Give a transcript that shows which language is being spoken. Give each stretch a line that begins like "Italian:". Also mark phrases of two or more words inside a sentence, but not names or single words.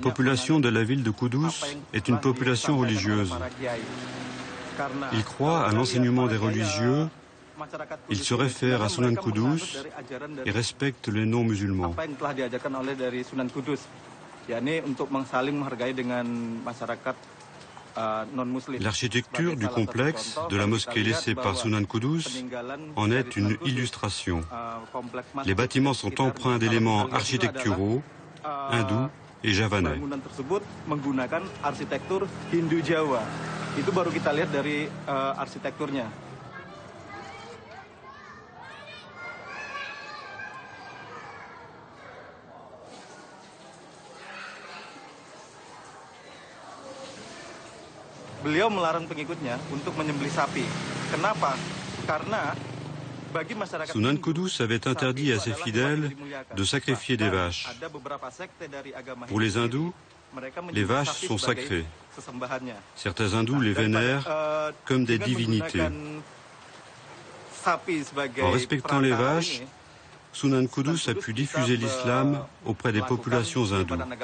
French: La population de la ville de Kudus est une population religieuse. Ils croient à l'enseignement des religieux, ils se réfèrent à Sunan Kudus et respectent les noms musulmans.
Indonesian: Apa yang telah diajarkan oleh dari Sunan Kudus, yakni untuk saling menghargai dengan masyarakat.
French: L'architecture du complexe de la mosquée laissée par Sunan Kudus en est une illustration. Les bâtiments sont empreints d'éléments architecturaux, hindous et javanais.
Indonesian: Bangunan tersebut menggunakan arsitektur Hindu Jawa. Itu baru kita lihat dari arsitekturnya. Beliau melarang pengikutnya untuk menyembelih sapi. Kenapa? Karena bagi masyarakat
French: Sunan Kudus avait interdit à ses fidèles de sacrifier des vaches. Pour les hindous, les vaches sont sacrées. Certains hindous les vénèrent comme des divinités. En respectant les vaches, Sunan Kudus a pu diffuser l'islam auprès des populations hindoues.